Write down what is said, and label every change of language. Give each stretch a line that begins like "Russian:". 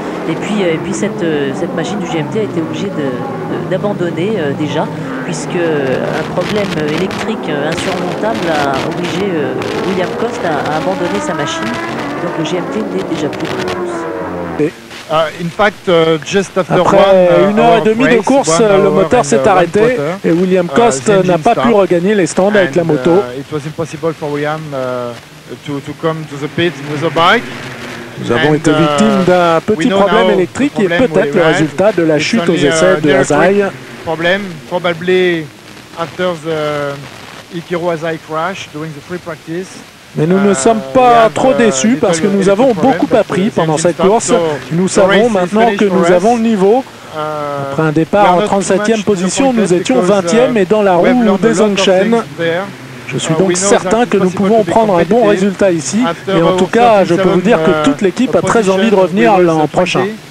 French: Et puis cette machine du GMT a été obligée d'abandonner déjà, puisque un problème électrique insurmontable a obligé William Coste à abandonner sa machine. Donc le GMT n'est déjà plus en course.
English: In fact, just after
French: Après 1h30 de course, le moteur s'est arrêté et William Coste n'a pas pu regagner les stands avec la moto.
English: It was impossible for William to come to the pit with a bike.
French: Nous avons été victimes d'un petit problème électrique et peut-être le résultat de la chute aux essais de Azai.
English: Problem, probably after the Ichiro Azai crash during the free practice.
French: Mais nous ne sommes pas trop déçus parce que nous avons beaucoup appris pendant cette course. Nous savons maintenant que nous avons le niveau. Après un départ en 37e position, nous étions 20e et dans la roue des Zongshen. Je suis donc certain que nous pouvons prendre un bon résultat ici. Et en tout cas, je peux vous dire que toute l'équipe a très envie de revenir l'an prochain.